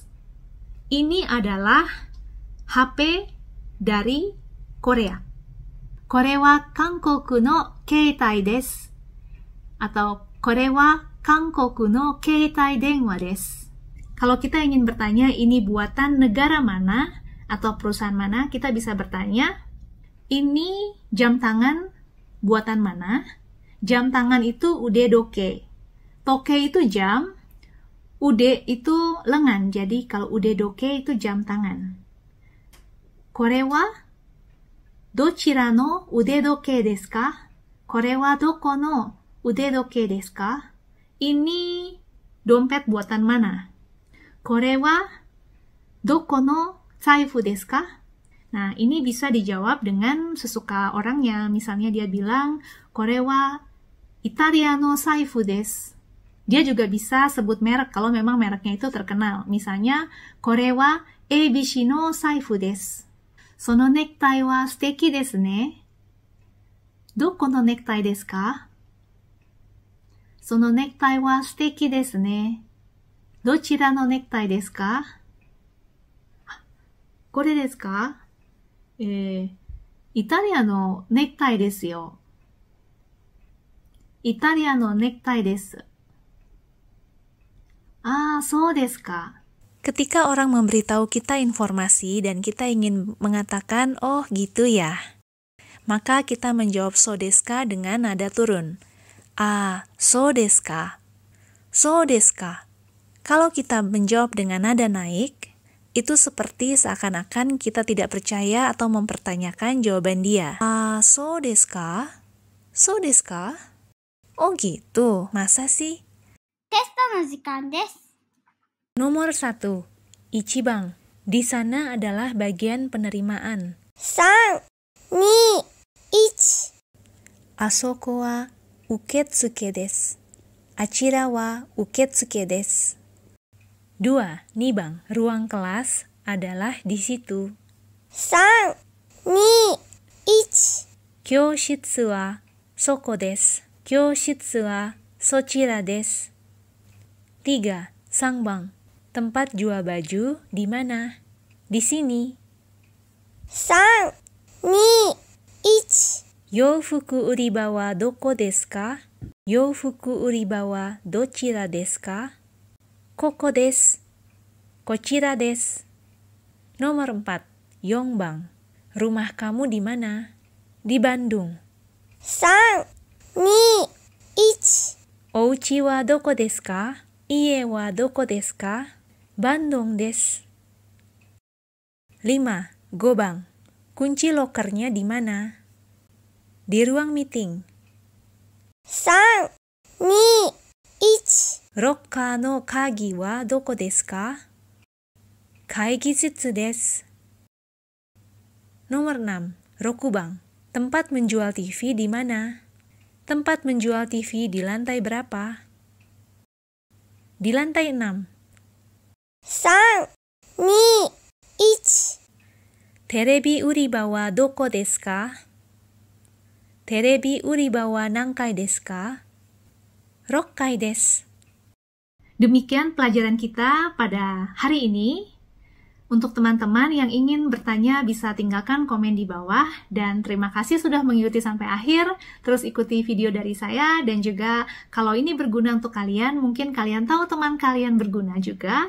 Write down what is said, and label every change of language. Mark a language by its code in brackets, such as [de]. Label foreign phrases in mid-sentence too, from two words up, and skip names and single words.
[id] Ini adalah HP dari Korea. [ja] これは韓国の携帯です. Atau これは韓国の携帯電話です. [id] Kalau kita ingin bertanya ini buatan negara mana atau perusahaan mana, kita bisa bertanya, ini jam tangan buatan mana? Jam tangan itu [ja] 腕時計. [id] Toke itu jam, ude itu lengan. Jadi kalau [ja] 腕時計 [id] itu jam tangan. [ja] これはどちらの腕時計ですか? これはどこの腕時計ですか? [id] Ini dompet buatan mana? [ja] これはどこの財布ですか? [id] Nah, ini bisa dijawab dengan sesuka orangnya. Misalnya dia bilang, [ja] これはイタリアの財布です. [id] Dia juga bisa sebut merek kalau memang mereknya itu terkenal. [ja] Misalnya, これはABCの財布です. そのネクタイは素敵ですね。どこのネクタイですか? そのネクタイは素敵ですね. どちらのネクタイですか? これですか？イタリアのネクタイですよ。イタリアのネクタイです。あ、そうですか? [id] Ketika orang memberitahu kita informasi dan kita ingin mengatakan, oh gitu ya, maka kita menjawab [ja] そうですか [id] dengan nada turun. [ja] あ、そうですか? そうですか? [id] Kalau kita menjawab dengan nada naik, itu seperti seakan-akan kita tidak percaya atau mempertanyakan jawaban dia. [ja] あ、そうですか? そうですか? [id] Oh gitu, masa sih? [ja] テストの時間です。 Nomor 1, Ichibang. [id] Di sana adalah bagian penerimaan. [ja] 3、2、1。あそこは受付です. あちらは受付です. 2, Nibang. [id] Ruang kelas adalah di situ. [ja] 3、2、1。教室はそこです. 教室はそちらです. 3, Sangbang. [id] Tempat jual baju di mana? Di sini. [ja] 3、2、1。洋服売り場はどこですか？洋服売り場はどちらですか? ここです. こちらです. [id] Nomor 4, Yongbang. Rumah kamu di mana? Di Bandung. [ja] 3、2、1。お家はどこですか? 家はどこですか？バンドンです. [id] 5, Gobang. Kunci lokernya di mana? Di ruang meeting. [ja] 3、2、1。ロッカーの鍵はどこですか? 会議術です. [id] Nomor 6, Rokubang. Tempat menjual TV di mana? Tempat menjual TV di lantai berapa? Di lantai 6. [ja] 3、2、1。テレビ売り場はどこですか? テレビ売り場は何階ですか? 6階です. [id] Demikian pelajaran kita pada hari ini. Untuk teman-teman yang ingin bertanya bisa tinggalkan komen di bawah. Dan terima kasih sudah mengikuti sampai akhir. Terus ikuti video dari saya. Dan juga kalau ini berguna untuk kalian, mungkin kalian tahu teman kalian berguna juga.